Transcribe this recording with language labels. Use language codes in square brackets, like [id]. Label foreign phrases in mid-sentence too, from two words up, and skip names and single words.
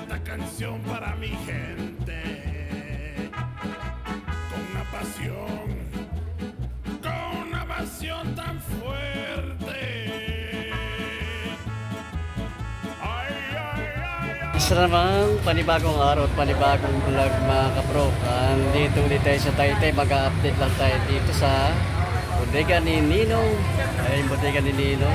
[es] canción para mi gente, con una pasión tan fuerte. Ay, ay, ay, ay. [tl] Isa naman, panibagong araw at panibagong vlog mga kapro. Dito ulit tayo sa Taytay, mag-update lang tayo dito sa bodega ni Ninong. Ay, bodega ni Ninong.